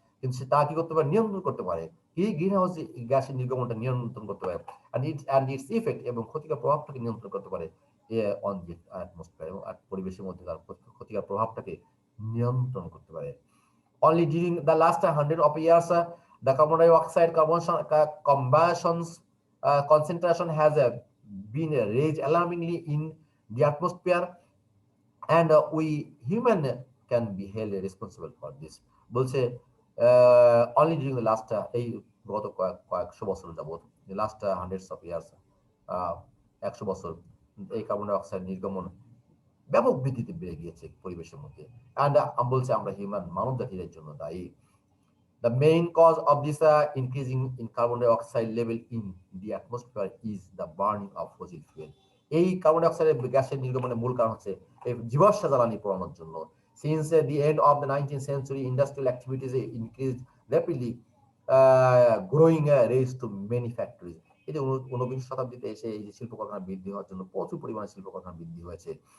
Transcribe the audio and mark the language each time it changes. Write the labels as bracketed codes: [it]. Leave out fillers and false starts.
[bn] কিন্তু সে তা কি করতে পারে, নিয়ন্ত্রণ করতে পারে, কি গ্রিনহাউস গ্যাসের নির্গমনটা নিয়ন্ত্রণ করতে পারে, [en] and its effect [bn] এবং ক্ষতিকর প্রভাবটাকে নিয়ন্ত্রণ করতে পারে [en] on the atmosphere, [bn] এবং পরিবেশের মধ্যে তার ক্ষতিকর প্রভাবটাকে নিয়ন্ত্রণ করতে পারে। [en] Only during the last 100 of years, the carbon dioxide combustion concentration has been raised alarmingly in the atmosphere, and we human can be held responsible for this. [bn] বলছে [en] only during the last [bn] এই গত কয়েকশো বছর যাবত, [en] the last hundreds of years, [bn] 100 বছর এই carbon die oxide নির্গমন ব্যাপক বৃদ্ধিতে বেড়ে গিয়েছে পরিবেশের মধ্যে, and বলছে আমরা হিউম্যান, মানব জাতির এর জন্য দায়ী। [en] The main cause of this increasing in carbon dioxide level in the atmosphere is the burning of fossil fuel. [bn] এই কার্বন ডাই অক্সাইড গ্যাসের নির্গমনের মূল কারণ হচ্ছে এই জীবাশ্ম জ্বালানি পোড়ানোর জন্য। [en] Since the end of the 19th century, industrial activities increased rapidly, growing raised to many factories. [bn] এই যে 19 শতাব্দীতে এসে এই যে শিল্প কারখানা বৃদ্ধি হওয়ার জন্য প্রচুর পরিমাণে শিল্প কারখানা বৃদ্ধি হয়েছে।